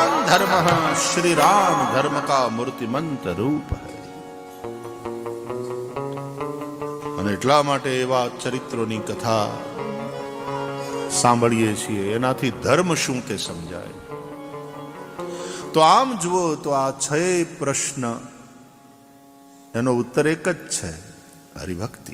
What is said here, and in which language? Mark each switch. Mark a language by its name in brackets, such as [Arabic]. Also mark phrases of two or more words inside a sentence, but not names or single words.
[Hindi] धर्म श्री राम धर्म का मूर्तिमंत रूप है. [Gujarati] અને એટલા માટે એવા ચરિત્રોની કથા સાંભળીએ છીએ, એનાથી ધર્મ શું તે સમજાય. તો આમ જુઓ તો આ 6 પ્રશ્ન એનો ઉત્તર એક જ છે, હરિભક્તિ.